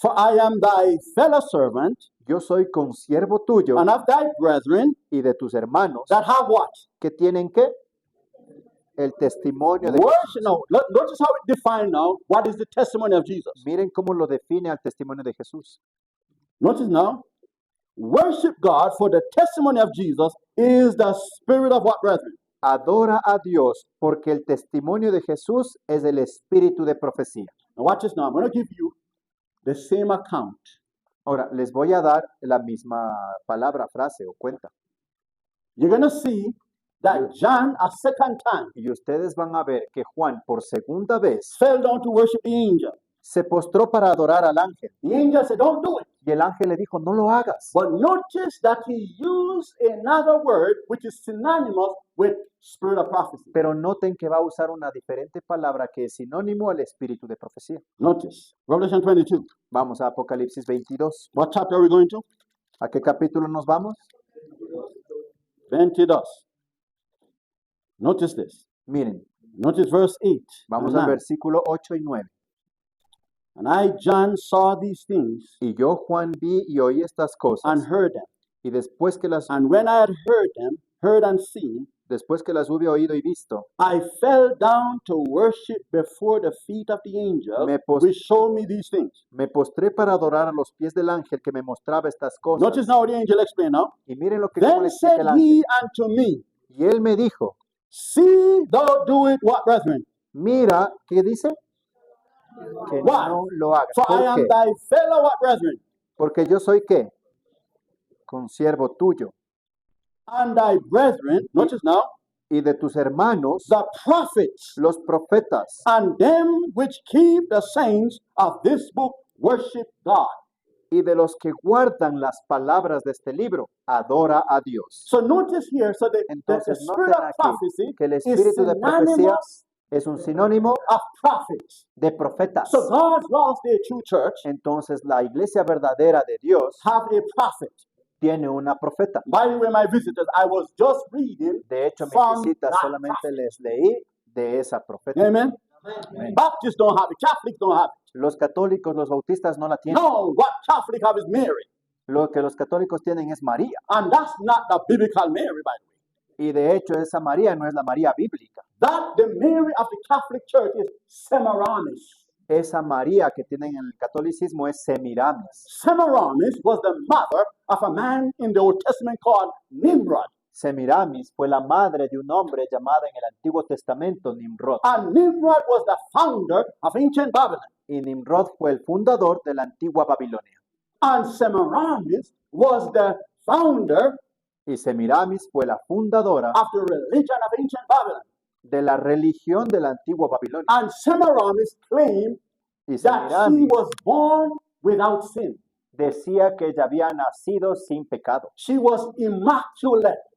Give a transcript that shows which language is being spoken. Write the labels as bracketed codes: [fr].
[en] For I am thy fellow servant [es] Yo soy consiervo tuyo [en] and of thy brethren [es] y de tus hermanos [en] that have what? [es] que tienen que el testimonio de [en] Worship. [es] Jesús. [en] Now, notice how it defined now what is the testimony of Jesus. [es] Miren cómo lo define al testimonio de Jesús. [en] Notice now, worship God, for the testimony of Jesus is the spirit of what, brethren? [es] Adora a Dios porque el testimonio de Jesús es el espíritu de profecía. [en] Now watch this now. I'm going to give you the same account. [es] Ahora, les voy a dar la misma palabra, frase o cuenta. [en] You're going to see that John, a second time, [es] Y ustedes van a ver que Juan, por segunda vez, [en] fell down to worship the angel. [es] se postró para adorar al ángel. [en] The angel said, don't do it. [es] Y el ángel le dijo, no lo hagas. [en] But notice that he used another word which is synonymous with spirit of prophecy. [es] Pero noten que va a usar una diferente palabra que es sinónimo al espíritu de profecía. [en] Notice, Revelation 22. [es] Vamos a Apocalipsis 22. [en] What chapter are we going to? [es] ¿A qué capítulo nos vamos? [en] 22. Notice this. [es] Miren, [en] Notice verse 8. [es] vamos [en] and [es] al [en] 9. [es] versículo 8 y 9. [en] And I, John, saw these things [es] Y yo, Juan, vi y oí estas [en] and [es] cosas. [en] heard them. [es] Y después que las... [en] And when I had heard them, heard and seen, [es] Después que las hube oído y visto, [en] I fell down to worship before the feet of the angel, [es] Me pos- [en] which showed me these things. [es] me postré para adorar a los pies del ángel que me mostraba estas cosas. [en] Notice now what the angel explained now. [es] Y miren lo que cómo le [en] Then [es] explica [en] said [es] el ángel. [en] he unto me, [es] Y él me dijo, [en] see thou do it, what, brethren? [es] mira, ¿qué dice? Que [en] Why? [es] no lo hagas. [en] For I [es] ¿Por [en] am [es] qué? [en] thy fellow, what, brethren? [es] Porque yo soy ¿qué? Consiervo tuyo [en] And thy brethren, notice now, [es] y de tus hermanos, [en] the prophets, [es] los profetas, [en] and them which keep the sayings of this book worship God. [es] y de los que guardan las palabras de este libro, adora a Dios. [en] So notice here, so the [es] Entonces, [en] spirit [es] noten [en] of [es] aquí [en] prophecy [es] que el [en] is [es] espíritu de profecía [en] synonymous [es] es un sinónimo [en] of prophets. [es] de profetas. [en] So God's lost their true church [es] Entonces, la iglesia verdadera de Dios [en] have a prophet. [es] tiene una profeta. [en] By the way, my visitors, I was just reading [es] De hecho, mis [en] from [es] visitas [en] that [es] solamente [en] prophet. [es] les leí de esa profeta. [en] Amen. [es] Amen. [en] Baptists don't have it. Catholics don't have it. [es] Los católicos, los bautistas no la tienen. [en] No, what Catholic have is Mary. [es] Lo que los católicos tienen es María. [en] And that's not the biblical Mary, by the way. [es] Y de hecho, esa María no es la María bíblica. [en] That the Mary of the Catholic Church is Semiramis. [es] Esa María que tienen en el catolicismo es Semiramis. [en] Semiramis was the mother of a man in the Old Testament called Nimrod. [es] Semiramis fue la madre de un hombre llamado en el Antiguo Testamento Nimrod. [en] And Nimrod was the founder of ancient Babylon. [es] Y Nimrod fue el fundador de la antigua Babilonia. [en] And Semiramis was the founder [es] Y Semiramis fue la fundadora [en] of the religion of ancient Babylon. [es] de la religión de la antigua Babilonia. [en] And Semiramis claimed [es] Y [en] that she [es] Semiramis [en] was born without sin. [es] decía que ella había nacido sin pecado, [en] She was immaculate.